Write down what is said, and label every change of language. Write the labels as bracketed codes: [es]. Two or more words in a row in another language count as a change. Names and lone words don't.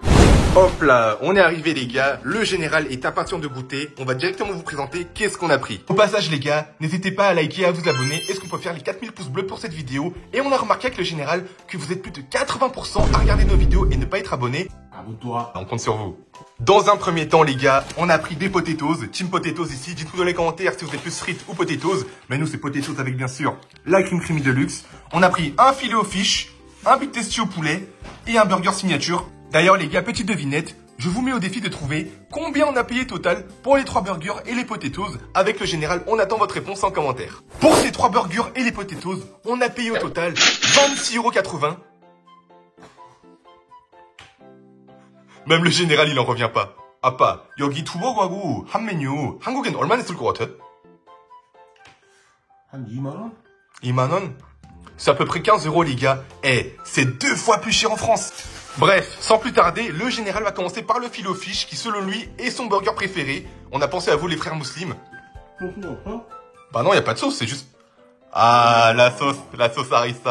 [fr] Hop là, on est arrivé les gars, le général est impatient de goûter, on va directement vous présenter qu'est-ce qu'on a pris. Au passage les gars, n'hésitez pas à liker et à vous abonner, est-ce qu'on peut faire les 4000 pouces bleus pour cette vidéo? Et on a remarqué avec le général que vous êtes plus de 80% à regarder nos vidéos et ne pas être abonné. Abonne-toi. On compte sur vous. Dans un premier temps les gars, on a pris des potatoes, team potatoes ici, dites-nous dans les commentaires si vous êtes plus frites ou potatoes, mais nous c'est potatoes avec bien sûr la crème creamy de luxe. On a pris un filet au fish, un beef tasty au poulet et un burger signature. D'ailleurs les gars, petite devinette, je vous mets au défi de trouver combien on a payé total pour les 3 burgers et les potatoes. Avec le général, on attend votre réponse en commentaire. Pour ces 3 burgers et les potatoes, on a payé au total 26,80 €. Même le général, il en revient pas. [ko] 아빠, 여기 두 버거하고 한 메뉴 한국엔 얼마나 쓸 것 같아? 한 2만 원? 2만 원? [fr] C'est à peu près 15 € les gars. Eh, c'est 2 fois plus cher en France. Bref, sans plus tarder, le général va commencer par le filet au fish qui selon lui est son burger préféré. On a pensé à vous les frères musulmans. Bah non, y a pas de sauce, c'est juste... Ah, la sauce harissa.